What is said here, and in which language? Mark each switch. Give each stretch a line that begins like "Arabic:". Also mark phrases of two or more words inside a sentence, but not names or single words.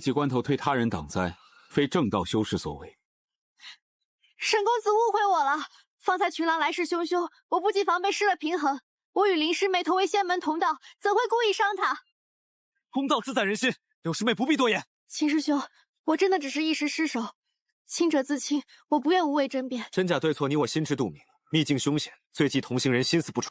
Chinese: 急关头推他人挡灾，非正道修士所为。沈公子誤会我了，方才群狼來勢洶洶，我不及防備失了平衡。我與林師妹同為仙門同道，怎會故意傷她？公道自在人心，柳師妹不必多言。秦師兄，我真的只是一時失手，清者自清，我不願無謂爭辯。真假對錯，你我心知肚明。秘境凶險，最忌同行人心思不準。